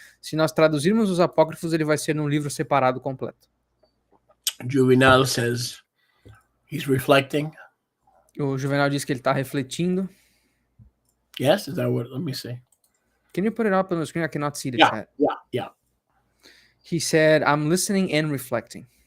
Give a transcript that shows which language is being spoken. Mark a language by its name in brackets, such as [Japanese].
[Portuguese] Se nós traduzirmos os apócrifos, ele vai ser num livro separado completo. [English] Juvenal says he's reflecting. [Portuguese] O Juvenal diz que ele está refletindo. [English] Yes, is that what? Let me see. Can you put it up on the screen? I cannot see the chat. Yeah. He said, I'm listening and reflecting.